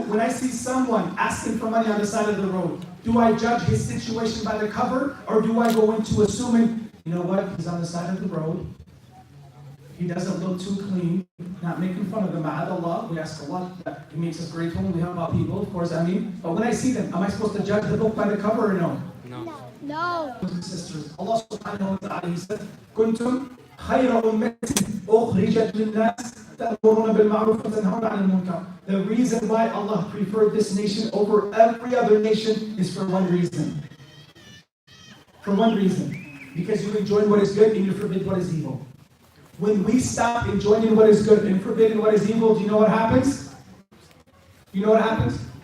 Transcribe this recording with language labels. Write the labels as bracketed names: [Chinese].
[English] When I see someone asking for money on the side of the road, do I judge his situation by the cover, or do I go into assuming, you know what, he's on the side of the road, he doesn't look too clean, not making fun of them, ma'adallah, we ask Allah that He makes us grateful when we help out people, of course, I mean, but when I see them, am I supposed to judge the book by the cover or no? No. Brothers and sisters, Allah subhanahu wa ta'ala, He said, [Arabic] كنتم خير أمة أخرجت للناس تأمرون بالمعروف وتنهون عن المنكر. [English] The reason why Allah preferred this nation over every other nation is for one reason. For one reason. Because you enjoy what is good and you forbid what is evil. When we stop enjoying what is good and forbidding what is evil, do you know what happens? You know what happens?